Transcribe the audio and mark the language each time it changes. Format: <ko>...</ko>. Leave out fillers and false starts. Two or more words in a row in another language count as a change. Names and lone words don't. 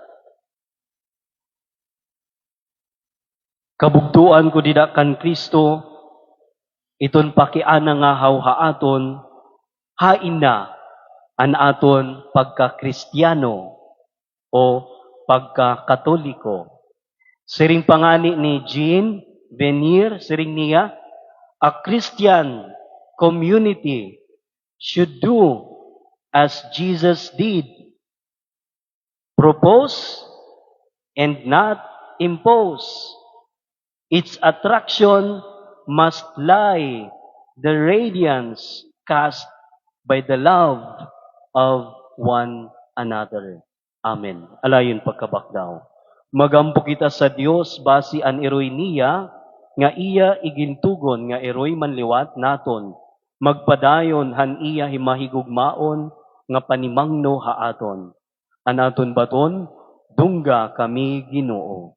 <war>Kabugtuan ko didakan Kristo, iton pakiana nga hawhaaton, hain na an aton pagka-Kristiyano o pagka-Katoliko. Siring pangani ni Jean Venier, siring niya,</war> <en>a Christian community should do as Jesus did. Propose and not impose. Its attraction must lie the radiance cast by the love of one another.</en> <war>Amen. Alayon pagkabakdaw. Magampo kita sa Dios basi an eroy niya, nga iya igintugon nga eroy manliwat naton. Magpadayon han iya himahigugmaon nga panimangno haaton. Anaton baton, dungga kami Ginoo.</war>